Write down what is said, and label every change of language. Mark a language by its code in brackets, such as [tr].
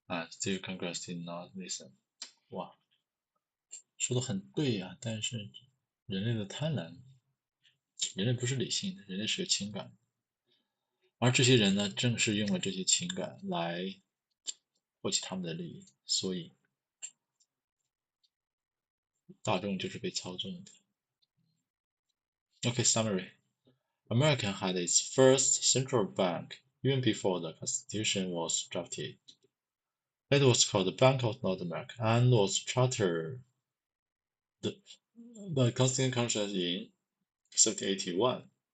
[en] Still Congress did not listen. [zh] 哇，说的很对呀，但是人类的贪婪，人类不是理性的，人类是有情感的，而这些人呢，正是用了这些情感来获取他们的利益，所以大众就是被操纵的。 [en] Okay, summary. America had its first central bank even before the Constitution was drafted. It was called the Bank of North America and was chartered by Constitution in 1781.